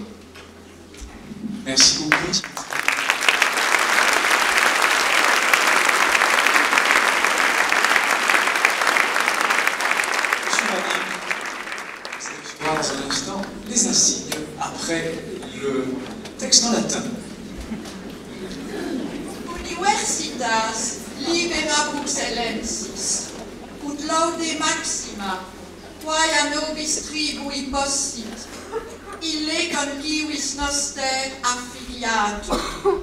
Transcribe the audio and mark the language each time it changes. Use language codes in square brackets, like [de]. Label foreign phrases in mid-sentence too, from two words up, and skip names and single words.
[fr] Merci beaucoup. Dans un instant, les insignes après le texte en latin. [la] Universitas libera Bruxellensis, ut laude maxima, quae nobis tribui possit, ille concivis noster affiliatum.